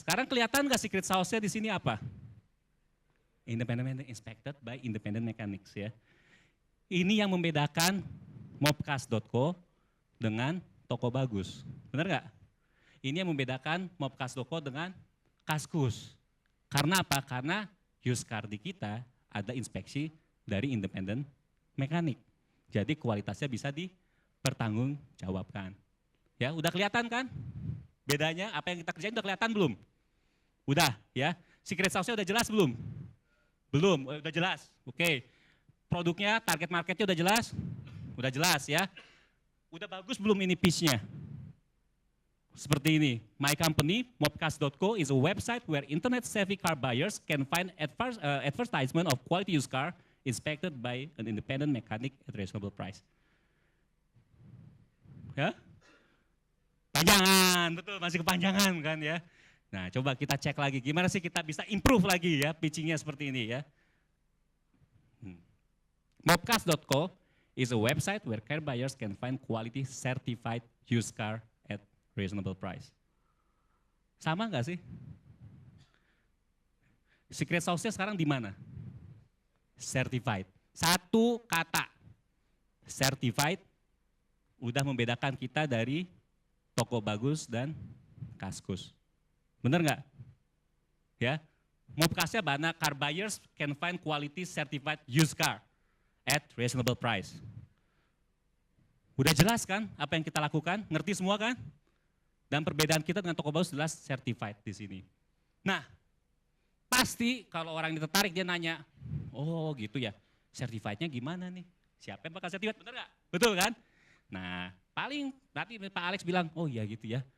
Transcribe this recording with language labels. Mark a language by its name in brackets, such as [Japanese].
[Indonesian] Sekarang kelihatan nggak secret sauce-nya di sini apa? [English] Independent inspected by independent mechanics [Indonesian] ya. Ini yang membedakan mobcast.co dengan toko bagus, benar nggak? Ini yang membedakan mobcast.co dengan Kaskus. Karena apa? Karena used car di kita ada inspeksi dari [English] independent mechanic. [Indonesian] Jadi kualitasnya bisa dipertanggungjawabkan. Ya, udah kelihatan kan? Bedanya apa yang kita kerjain udah kelihatan belum? Udah ya. Secret sauce-nya udah jelas belum? Belum, udah jelas. Oke. Produknya, target marketnya udah jelas? Udah jelas ya. Udah bagus belum ini pitch-nya? Seperti ini. [English] My company, mobcast.co is a website where internet savvy car buyers can find advertisement of quality used car inspected by an independent mechanic at reasonable price. [Indonesian] Ya? Panjangan, betul, masih kepanjangan kan ya. Nah coba kita cek lagi, gimana sih kita bisa improve lagi ya pitchingnya seperti ini ya. [English] Mobcast.co is a website where car buyers can find quality certified used car at reasonable price. [Indonesian] Sama nggak sih? Secret sauce-nya sekarang di mana? Certified. Satu kata, certified, udah membedakan kita dari toko bagus dan Kaskus. Bener nggak? Ya, Mobcast-nya banyak, [English] car buyers can find quality certified used car at reasonable price. [Indonesian] Udah jelas kan apa yang kita lakukan? Ngerti semua kan? Dan perbedaan kita dengan toko bagus jelas certified di sini. Nah, pasti kalau orang ini tertarik dia nanya, oh gitu ya, certified-nya gimana nih? Siapa yang bakal certified, bener nggak? Betul kan? Nah, paling nanti Pak Alex bilang, oh iya gitu ya.